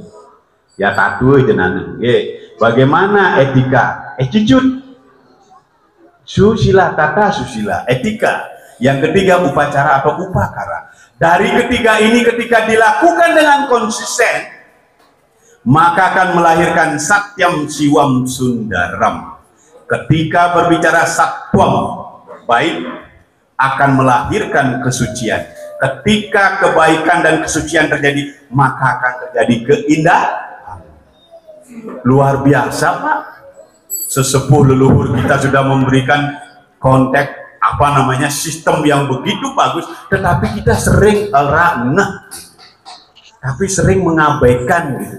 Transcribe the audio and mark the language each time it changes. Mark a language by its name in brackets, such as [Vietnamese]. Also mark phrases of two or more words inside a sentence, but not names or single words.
[Indonesian] Ya tatul jenengan. Bagaimana etika? Attitude. Susila tata susila, etika. Yang ketiga upacara atau upakara. Dari ketiga ini ketika dilakukan dengan konsisten, maka akan melahirkan [Sanskrit] satyam siwam sundaram. [Indonesian] Ketika berbicara sattwam baik, akan melahirkan kesucian. Ketika kebaikan dan kesucian terjadi, maka akan terjadi keindahan. Luar biasa Pak. Sesepuh leluhur kita sudah memberikan konteks sistem yang begitu bagus, tetapi kita sering tapi sering mengabaikan gitu.